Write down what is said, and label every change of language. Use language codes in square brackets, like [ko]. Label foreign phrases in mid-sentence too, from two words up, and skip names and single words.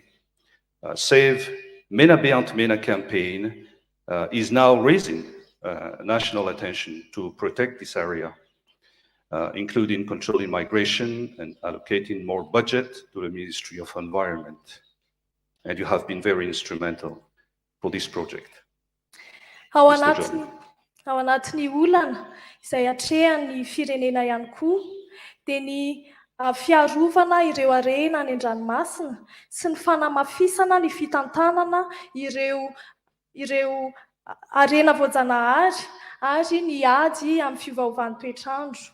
[en] Save Mena Beant Mena campaign is now raising national attention to protect this area, including controlling migration and allocating more budget to the Ministry of Environment. And you have been very instrumental for this project. [mg] Ao anatin'ny olana izay atrehan'ny firenena ihany koa dia ny fiarovana ireo arena any an-dranomasina sy ny fanamafisana ny fitantanana ireo arena voajanahary ary ny ady amin'ny fiovaovan'ny toetrandro.